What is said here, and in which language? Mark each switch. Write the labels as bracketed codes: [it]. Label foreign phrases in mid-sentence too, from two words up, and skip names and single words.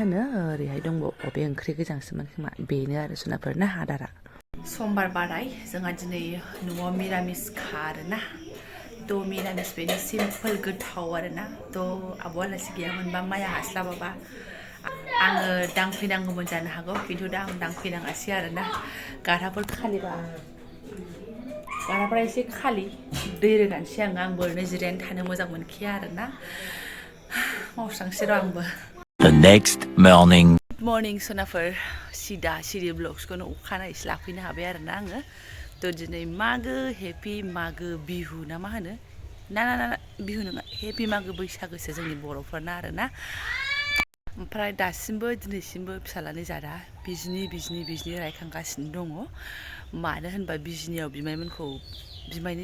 [brx] होनो ओरैहाय दंबावो बे ओंख्रि गोजांसोमोन खोमा बेनो आरो सनाफोर ना आदारा समबार बाराय जोंहा दिनै न'आव मिरामिसखा आरोना थ' मिरामिस बेनो सिम्पोल गोथाव आरोना थ' आब' आलासि गैयामोनबा माइया हास्लाबाबा आङो दांफैनांगौमोन जानो हागौ खिन्थु दा आं दांफैनाङासै आरोना गाराफोर खालिबा गाराफोरा एसे खालि दै रोगानोसै आंबो ओरैनो जिरायनानै थानो मोजां मोनखाया आरोना मावस्रांसै र' आंबो [en] The next morning. Good morning [brx] सनाफोर सिदा सिरि ब्लग्सखौनो अखानायैसो लाफैनो हाबाय आरोना आङो थ' दिनै मागो हेपि मागो बिहु ना मा होनो ना बिहु नङा हेपि मागो बैसागोसो जोंनि बर'फोरना आरोना ओमफ्राय दासिमबो दिनैसिमबो फिसालानि जादा बिजिनि रायखांगासिनो दङ मानो होनबा बिजिनियाव बिमायमोनखौ बिमायनि